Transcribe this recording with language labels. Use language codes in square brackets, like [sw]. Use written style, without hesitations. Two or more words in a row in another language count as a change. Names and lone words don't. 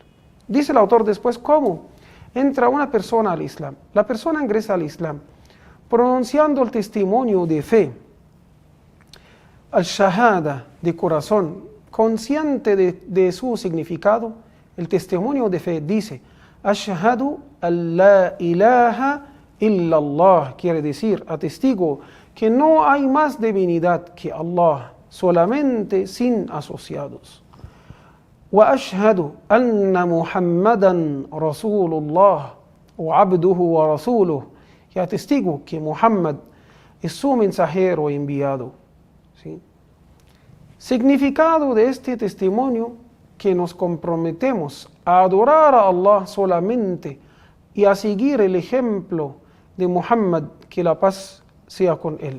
[es] Dice el autor después, ¿cómo entra una persona al Islam? La persona ingresa al Islam pronunciando el testimonio de fe, al-shahada de corazón, consciente de su significado. El testimonio de fe dice, [ar] أشهد أن لا إله إلا الله, [es] quiere decir, atestigo que no hay más divinidad que Allah, solamente sin asociados. [ar] وأشهد أن محمدا رسول الله وعبده ورسوله, [es] y atestigo que Muhammad es su mensajero enviado. ¿Sí? Significado de este testimonio, que nos comprometemos a adorar a Allah solamente y a seguir el ejemplo de Muhammad, que la paz sea con él.